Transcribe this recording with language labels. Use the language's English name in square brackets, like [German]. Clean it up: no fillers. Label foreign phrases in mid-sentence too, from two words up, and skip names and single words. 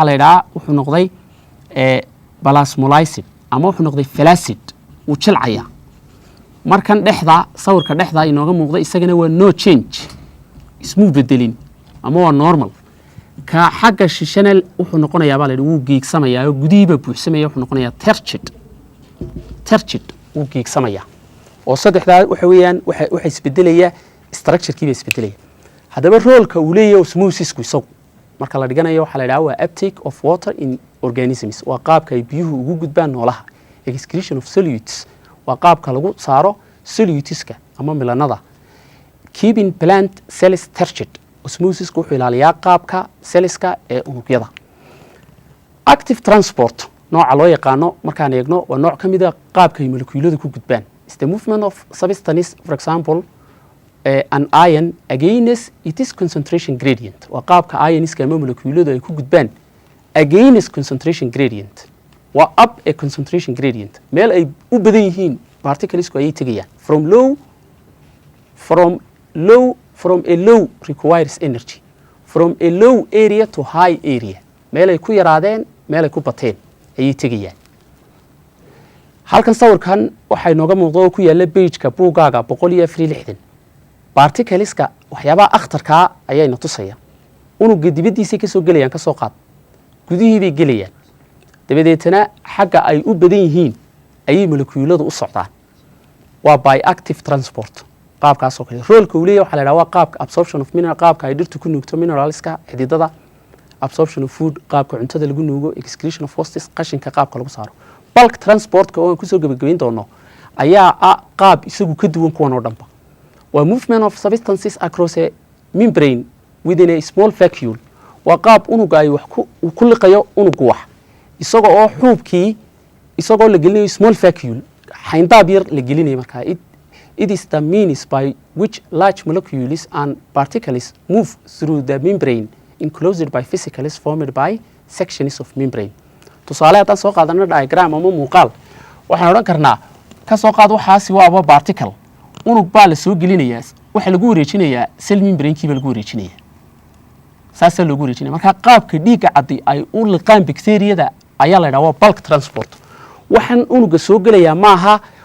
[Somali] la yidhahaa wuxuu noqday plasmolysid ama wuxuu noqday flaccid wuu jilcaya markan dhexda sawirka dhexda inooga muuqda isagana waa [English] no change [Somali] ismuu bedelin ama waa normal ka xagga shishana wuxuu noqonayaa baa la yidhi wuu geegsamayaa oo gudihiiba buuxsamaya wuxuu noqonayaa terchid wuu geegsamayaa oo saddexdaa waxa weeyaan waxa isbedelaya structure-kiiba isbedelaya haddaba roolka uu leeyahay osmosisku isagu marka la dhiganayo waxaa la yidhaha waa uptake [English] of water in organisms [Somali] waa qaabka ay biyuhu ugu gudbaan noolaha [English] excretion of solutes [Somali] waa qaabka lagu saaro soluteska ama milanada [English] keeping plant cells terchid [Somali] osmosisku wuxuu ilaaliyaa qaabka celleska ee unugyada [English] active transport [Somali] nooca loo yaqaano markaan eegno waa nooc ka mid a qaabka ay molecuuladu ku gudbaan [English] is the movement of substance for example an ion against its concentration gradient [Somali] waa qaabka ioniska ama molecuuladu ay ku gudbaan [English] against concentration gradient [Somali] waa [English] up a concentration gradient [Somali] meel ay u badan yihiin particlesku ayay tegayaan [English] from a low requires energy from a low area to high area [Somali] meel ay ku yaraadeen meel ay ku bateen ayay tegayaan halkan sawirkan waxay nooga muuqdo oo ku yaala page-ka buugaaga 164 particleska waxyaabaha akhtarka ayayna tusaya unuga dibadiisa ka soo galayaan ka soo qaad gudihii bay gelayaan dabadeetana xagga ay u badan yihiin ayay molecuuladu u socdaan waa [English] by active transport [Somali] qaabkaas oo kale roolka uu leeyahay waxa la yiraahdaa waa qaabka [English] absorption of mineral [Somali] qaabka ay dhirtu ku nuugto mineralska xididada [English] absorption of food [Somali] qaabka cuntada lagu nuugo [English] excretion of wastes [Somali] qashinka qaabka lagu saaro [English] bulk transport-ka [Somali] oo aan kusoo gabagabayn doono ayaa qaab isagu ka duwan kuwan oo dhanba waa [English] movement of substances across a membrane within a small vacuole [Somali] waa qaab unuga ay wax ku liqayo unugu wax isagoo oo xuubkii isagoo la gelinayo [English] small vacuole [Somali] xayndaab yar la gelinayo markaa [English] it is the means by which large molecules and particles move through the membrane enclosed by vesicles formed by sections of membrane [Somali] tusaale haddaan soo qaadano diagram ama muuqaal waxaan odhan karnaa ka soo qaad waxaasi waaba particle unug baa la soo gelinayaa waxa lagu wareejinayaa [English] cell membrane-kiiba [Somali] lagu wareejinayaa saasaa loogu wareejinaya marka qaabka dhiigga caddi ay u liqaan bacteriyada ayaa la yidhaha waa [English] bulk transport [Somali] waxaan unuga soo gelayaa maaha